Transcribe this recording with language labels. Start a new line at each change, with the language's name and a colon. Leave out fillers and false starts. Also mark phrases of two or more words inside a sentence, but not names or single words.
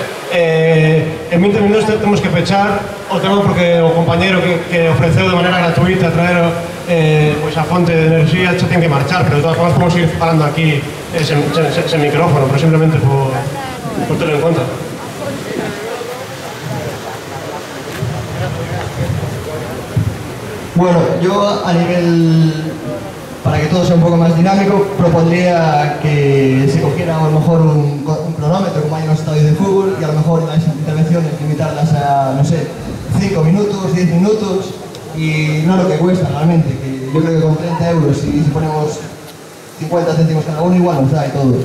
Galician: En 20 minutos temos que pechar o tema porque o compañeiro que ofreceu de maneira gratuita traer a fonte de enerxía xa ten que marchar, pero de todas formas podemos ir falando aquí sen micrófono, pero simplemente por terlo en conta.
Spanish: Bueno, yo a nivel, para que todo sea un poco más dinámico, propondría que se cogiera a lo mejor un cronómetro como hay en los estadios de fútbol y a lo mejor las intervenciones limitarlas a, no sé, 5 minutos, 10 minutos y no lo que cuesta realmente, que yo creo que con 30 euros si ponemos 50 céntimos cada uno, igual nos da y todo.